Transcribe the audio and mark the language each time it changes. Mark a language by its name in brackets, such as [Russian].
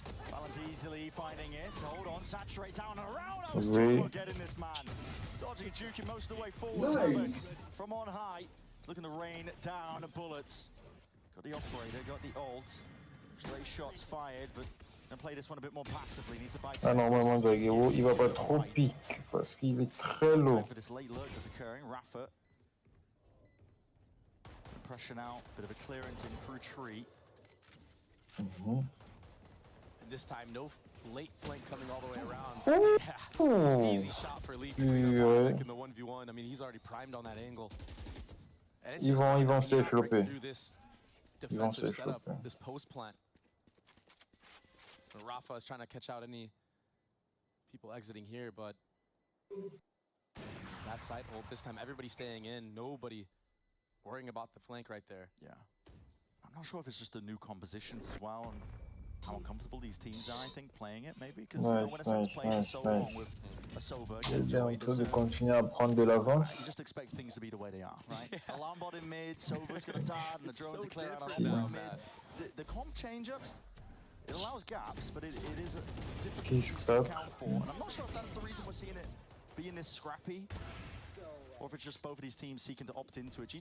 [English] Balance easily finding it. Hold on, saturate down and around. I was getting this man. Dodging and juking most of the way forward. Nice. From on high. Looking to rain down bullets. Got the operator, got the ult. Straight shots fired, but gonna play this one a bit more passively. Needs to buy time. [French] Ah, normalement, Zaguero, il va pas trop pique parce qu'il est très low. [English] For this late lurk that's occurring, Rafa. Pressure now, bit of a clearance in through tree. And this time, no late flank coming all the way around. Yeah. Easy shot for Leaf in the 1v1. I mean, he's already primed on that angle. [French] Ils vont safe flopper. Ils vont safe flopper. [English] This post plant. Rafa is trying to catch out any people exiting here, but that side hold this time, everybody staying in, nobody worrying about the flank right there. Yeah. I'm not sure if it's just the new compositions as well and how uncomfortable these teams are, I think, playing it, maybe. Because when a set's played so long with a Sober, [French] de continuer à prendre de l'avance. [English] you just expect things to be the way they are, right? Alarm bot in mid, Sober's going to dart, and the drone to clear out on mid. The comp change-ups, it allows gaps, but it is a difficult to account for. And I'm not sure if that's the reason we're seeing it being this scrappy, or if it's just both of these teams seeking to opt into it.